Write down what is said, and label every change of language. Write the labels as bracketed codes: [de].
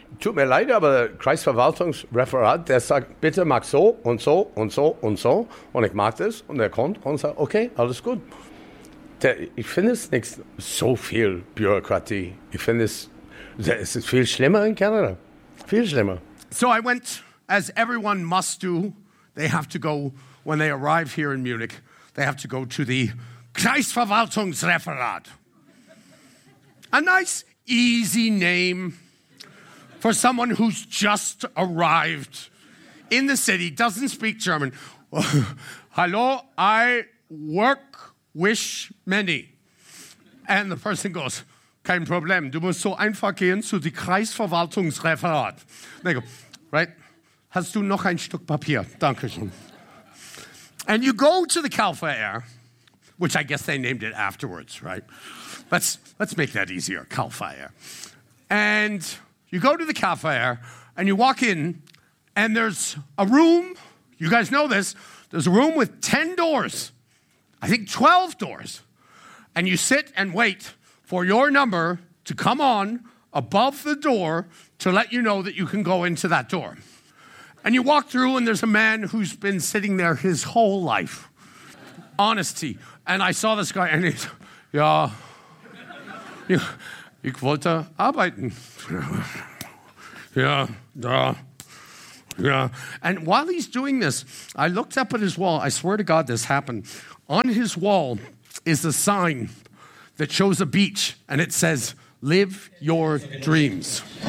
[de] tut mir leid, aber Kreisverwaltungsreferat, der sagt, bitte mach so und so und so und so und ich mag das und er kommt und sagt, okay, alles gut. Ich finde es nicht so viel Bürokratie. Ich finde es ist viel schlimmer in Kanada, viel schlimmer. [en] So I went, as everyone must do, they have to go when they arrive here in Munich. They have to go to the Kreisverwaltungsreferat. A nice, easy name for someone who's just arrived in the city, doesn't speak German. Hallo, I work with many. And the person goes, [de] kein Problem, du musst so einfach gehen zu die Kreisverwaltungsreferat. [en] They go, right, [de] hast du noch ein Stück Papier? Dankeschön. [en] And you go to the Kalfair, which I guess they named it afterwards, right? Let's make that easier, Kalfair. And you go to the Kalfair, and you walk in, and there's a room, you guys know this, there's a room with 10 doors, I think 12 doors, and you sit and wait for your number to come on above the door to let you know that you can go into that door. And you walk through and there's a man who's been sitting there his whole life. Honesty. And I saw this guy and he's, [de] ja, ich wollte arbeiten. Ja, da, [en] Yeah. And while he's doing this, I looked up at his wall. I swear to God this happened. On his wall is a sign that shows a beach, and it says, live your dreams.